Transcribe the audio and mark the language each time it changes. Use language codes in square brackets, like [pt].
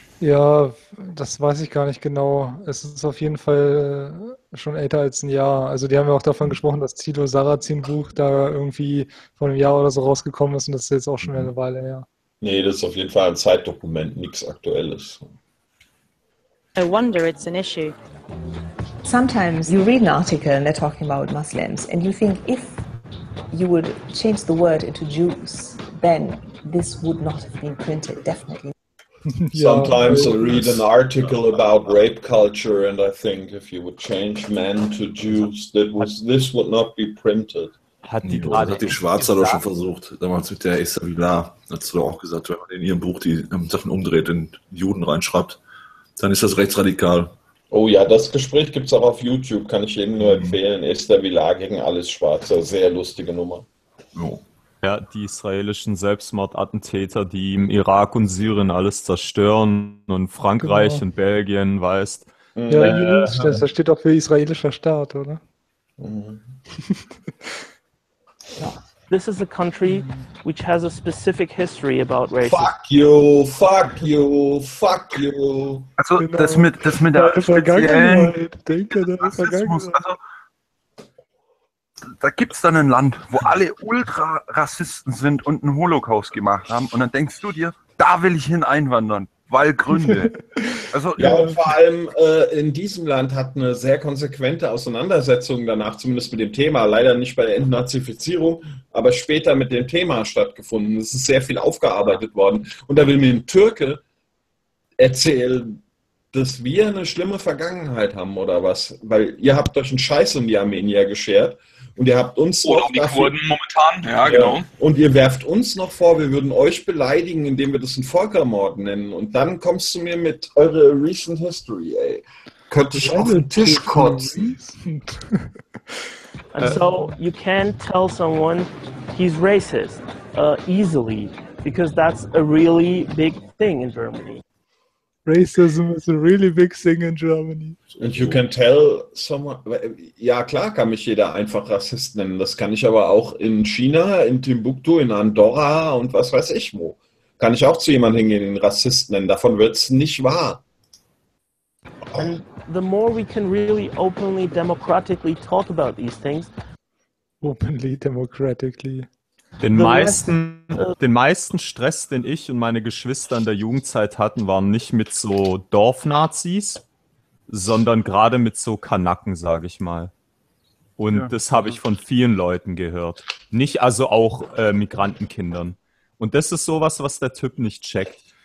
[de] Ja, das weiß ich gar nicht genau. Es ist auf jeden Fall schon älter als ein Jahr. Also die haben ja auch davon gesprochen, dass Tilo Sarrazin Buch da irgendwie vor einem Jahr oder so rausgekommen ist und das ist jetzt auch schon eine Weile her. Nee, das ist auf jeden Fall ein Zeitdokument, nichts Aktuelles. [en] I wonder it's an issue. Sometimes you read an article and they're talking about Muslims and you think if you would change the word into Jews, then this would not have been printed, definitely. Sometimes I read an article about rape culture and I think if you would change men to Jews, this would not be printed. [de] Hat die, ja, hat die Schwarze doch schon versucht, damals mit der Issa Vila, hat sie doch auch gesagt, wenn man in ihrem Buch die Sachen umdreht und Juden reinschreibt, dann ist das rechtsradikal. Oh ja, das Gespräch gibt es auch auf YouTube, kann ich jedem nur empfehlen. Issa Vila gegen alles Schwarze, sehr lustige Nummer. Ja. Ja, die israelischen Selbstmordattentäter, die im Irak und Syrien alles zerstören und Frankreich, genau, und Belgien, weißt. Ja, das steht auch für israelischer Staat, oder? [en] This is a country which has a specific history about racism. Fuck you, fuck you, fuck you. [de] Also genau. das mit der speziellen... Denke, der Rassismus, da gibt es dann ein Land, wo alle Ultra-Rassisten sind und einen Holocaust gemacht haben. Und dann denkst du dir, da will ich hin einwandern, weil Gründe. Also, ja, und vor allem in diesem Land hat eine sehr konsequente Auseinandersetzung danach, zumindest mit dem Thema, leider nicht bei der Entnazifizierung, aber später mit dem Thema stattgefunden. Es ist sehr viel aufgearbeitet worden. Und da will mir ein Türke erzählen, dass wir eine schlimme Vergangenheit haben oder was. Weil ihr habt euch einen Scheiß in die Armenier geschert. Und ihr habt uns oder um die Kurden momentan, ja, genau. Und ihr werft uns noch vor, wir würden euch beleidigen, indem wir das einen Völkermord nennen. Und dann kommst du mir mit eure [en] recent history, [de] ey. Könnte ich auf den Tisch kotzen? [en] And so you can't tell someone he's racist easily, because that's a really big thing in Germany. Racism is a really big thing in Germany. And you can tell someone... [de] Ja, klar kann mich jeder einfach Rassist nennen. Das kann ich aber auch in China, in Timbuktu, in Andorra und was weiß ich wo. Kann ich auch zu jemandem hingehen, den Rassist nennen. Davon wird es nicht wahr. [en] And the more we can really openly, democratically talk about these things... Openly, democratically... [de] Den meisten Stress, den ich und meine Geschwister in der Jugendzeit hatten, waren nicht mit so Dorfnazis, sondern gerade mit so Kanaken, sage ich mal. Und ja, das habe ich von vielen Leuten gehört. Nicht also auch Migrantenkindern. Und das ist sowas, was der Typ nicht checkt.